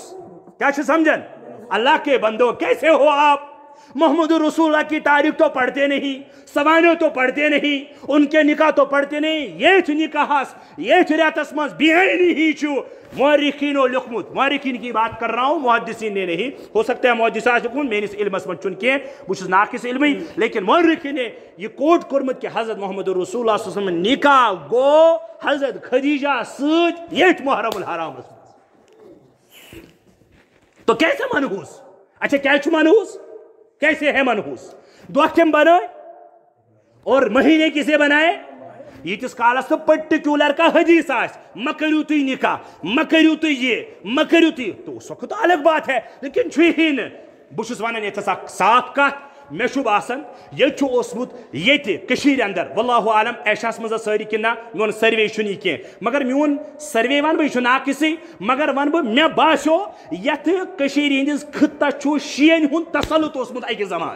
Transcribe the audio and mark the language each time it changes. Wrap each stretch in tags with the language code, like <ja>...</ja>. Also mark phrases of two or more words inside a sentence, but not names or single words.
<ks>کیا چھِ سمجھان؟</ks> <ur>اللہ کے بندو کیسے ہو آپ؟ محمد رسول اللہ کی تاریخ تو پڑھتے نہیں، سوانے تو پڑھتے نہیں، ان کے نکاح تو پڑھتے نہیں.</ur> <ks>یہ نکاحس یہ ریتس مز بہانی ہی چھو مورخینو لکھمت.</ks> <ur>مورخین کی بات کر رہا ہوں، محدثین نے نہیں. ہو سکتا ہے</ur> <ks>محدث آسہِ لکھمت، میٲنِس علمس مز چھُنہٕ کینٛہہ، بہٕ چھُس ناقص علمی. لیکن</ks> <ur>مورخین نے یہ</ur> <ks>کوٹ کوٚرمُت کہ حضرت محمد رسول اللہ</ks> <ar>صلی اللہ علیہ وسلم</ar> <ks>نکاح گو حضرت خدیجہ سۭتۍ ییٚتھۍ محرم الحرامس مز.</ks> <ur>تو کیسے منحوس؟ اچھا</ur> <ks>کیا چھُ منحوس؟</ks> <ur>کیسے ہے منحوس؟</ur> <ks>دۄہ کٔمۍ بنٲے</ks> <ur>اور مہینے کسے بنائے؟</ur> <ks>ییٖتِس کالس نہٕ پٔرٹِکیوٗلر کانٛہہ حدیث آسہِ مہ کٔرِو تُہۍ نکاح، مہ کٔرِو تُہۍ یہِ، مہ کٔرِو تُہۍ</ks> <ur>تو اس وقت تو الگ بات ہے.</ur> <ks>لیکن چھُیی نہٕ. بہٕ چھُس ونان ییٚتھس اکھ صاف کتھ، مےٚ چھُ باسان ییٚتہِ چھُ اوسمُت ییٚتہِ کٔشیٖرِ اندر</ks> <ar>واللہ عالم</ar> <ks>ایشیاہس منٛز سٲری کِنہٕ نہ، میون سروے چھُنہٕ یہِ کینٛہہ، مگر میون سروے ونہٕ بہٕ یہِ چھُ ناقصٕے، مگر ونہٕ بہٕ مےٚ باسیو یتھ کٔشیٖرِ ہٕنٛدِس خطس چھُ شِیَن ہُنٛد تسلط اوسمُت اکہِ زمانہٕ.</ks>